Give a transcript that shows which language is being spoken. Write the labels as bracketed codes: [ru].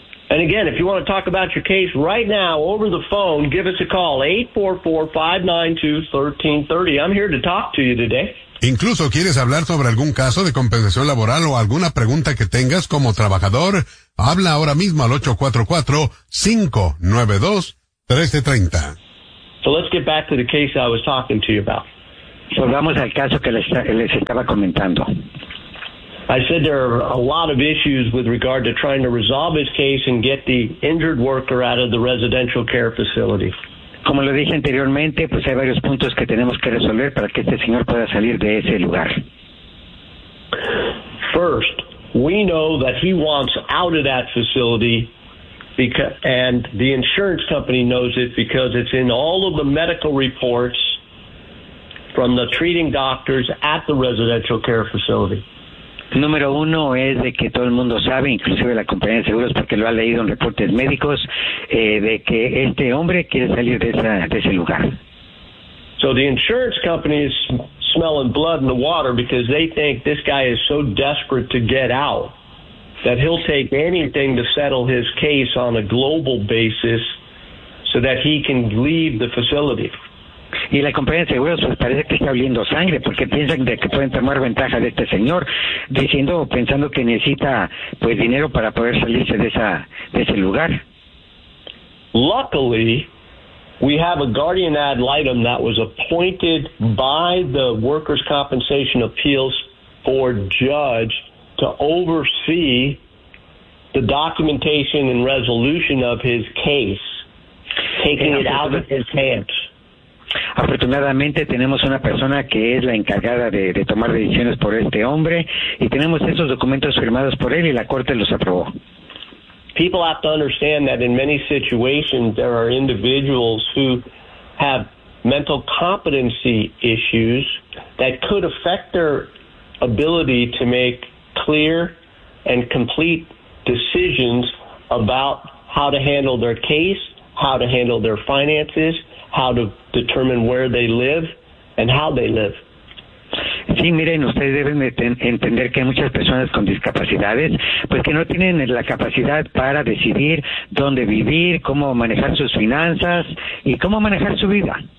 [en] And again, if you want to talk about your case right now over the phone, give us a call, 844-592-1330. I'm here to talk to you today. [es] Incluso quieres hablar sobre algún caso de compensación laboral o alguna pregunta que tengas como trabajador, habla ahora mismo al 844-592-1330. [en] So let's get back to the case I was talking to you about. [es] Volvamos al caso que les estaba comentando. [en] I said there are a lot of issues with regard to trying to resolve his case and get the injured worker out of the residential care facility. [es] Como lo dije anteriormente, pues hay varios puntos que tenemos que resolver para que este señor pueda salir de ese lugar. [en] First, we know that he wants out of that facility, and the insurance company knows it because it's in all of the medical reports from the treating doctors at the residential care facility. [es] Número uno es de que todo el mundo sabe, inclusive la compañía de seguros, porque lo ha leído en reportes médicos, de que este hombre quiere salir de ese lugar. [en] So the insurance company is smelling blood in the water because they think this guy is so desperate to get out that he'll take anything to settle his case on a global basis so that he can leave the facility. [es] Y la compañía de seguros pues parece que está oliendo sangre porque piensan de que pueden tomar ventaja de este señor diciendo pensando que necesita pues dinero para poder salirse de ese lugar. [en] Luckily, we have a guardian ad litem that was appointed by the Workers' Compensation Appeals Board judge to oversee the documentation and resolution of his case, taking it out of his hands. [es] Afortunadamente tenemos una persona que es la encargada de tomar decisiones por este hombre y tenemos esos documentos firmados por él y la corte los aprobó. [en] People have to understand that in many situations there are individuals who have mental competency issues that could affect their ability to make clear and complete decisions about how to handle their case, how to handle their finances, how to determine where they live and how they live. [es] Sí, miren, ustedes deben entender que hay muchas personas con discapacidades, pues que no tienen la capacidad para decidir dónde vivir, cómo manejar sus finanzas y cómo manejar su vida.